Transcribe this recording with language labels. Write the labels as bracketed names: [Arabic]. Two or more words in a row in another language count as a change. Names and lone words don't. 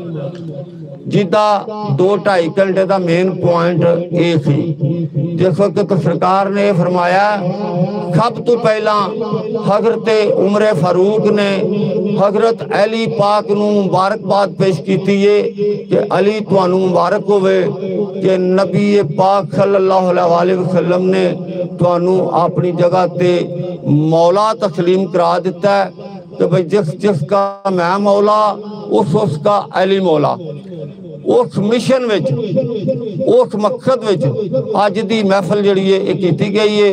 [Punjabi] جیدا 2-2.5 گھنٹے کا [English] main point [Punjabi] ایہ سی. جس وقت تو سرکار نے فرمایا سب تو پہلا حضرت عمر فاروق نے حضرت علی پاک نوں مبارکباد پیش کی ہے کہ علی تہانوں مبارک ہووے کہ نبی پاک [Arabic] صلى الله عليه وسلم [Punjabi] نے تہانوں اپنی جگہ تے مولا تسلیم کرا دتا ہے کہ بھائی [Urdu] جس کا میں مولا اس کا علی مولا. [Punjabi] اس مشن وچ اس مقصد وچ اج دی محفل جہڑی ہے ایہ کیتی گئی ہے.